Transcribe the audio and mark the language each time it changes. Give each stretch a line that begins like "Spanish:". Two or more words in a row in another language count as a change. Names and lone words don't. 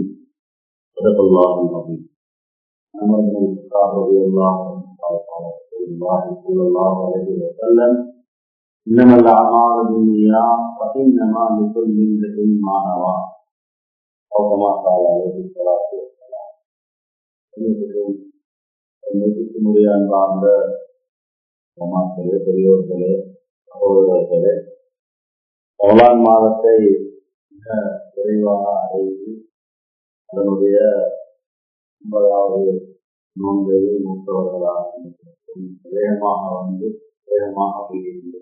Arabic: صدق الله العظيم. عمر بن الخطاب رضي الله عنه قال رسول الله صلى الله عليه وسلم: إنما الأعمال بالنيات وإنما لكل امرئ ما نوى. أو كما قال عليه الصلاة والسلام.
Tamil: அன்பார்ந்த சமாக்களே, பெரியோர்களே, சகோதரர்களே, ரமலான் மாதத்தை மிக விரைவாக அடைந்து அதனுடைய 9வது நோன்பை மூத்தவர்களாக வேகமாக போகின்றது.